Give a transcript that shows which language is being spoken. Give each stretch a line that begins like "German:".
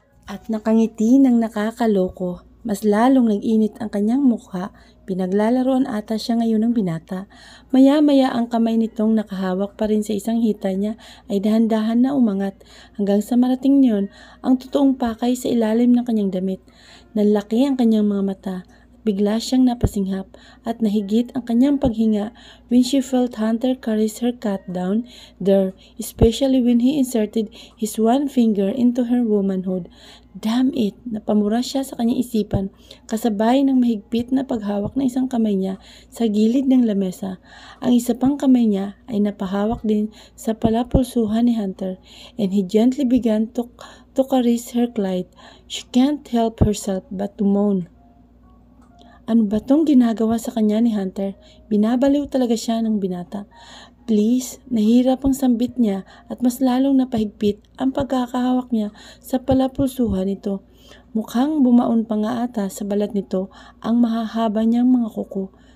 Filipino: At nakangiti ng nakakaloko, mas lalong nag-init ang kanyang mukha, pinaglalaroan ata siya ngayon ng binata. Maya-maya ang kamay nitong nakahawak pa rin sa isang hita niya ay dahan-dahan na umangat hanggang sa marating niyon ang totoong pakay sa ilalim ng kanyang damit. Nalaki ang kanyang mga mata. Bigla siyang napasinghap at nahigit ang kanyang paghinga
English: when she felt Hunter caress her cat down there, especially when he inserted his one finger into her womanhood. Damn it!
Filipino: Napamura siya sa kanyang isipan kasabay ng mahigpit na paghawak ng isang kamay niya sa gilid ng lamesa. Ang isa pang kamay niya ay napahawak din sa palapulsuhan ni Hunter
English: and he gently began to caress her clit. She can't help herself but to moan.
Filipino: Ano ba tong ginagawa sa kanya ni Hunter? Binabaliw talaga siya ng binata. Please, nahirap ang sambit niya at mas lalong napahigpit ang pagkakahawak niya sa palapulsuhan nito. Mukhang bumaon pa nga ata sa balat nito ang mahahaba niyang mga kuko.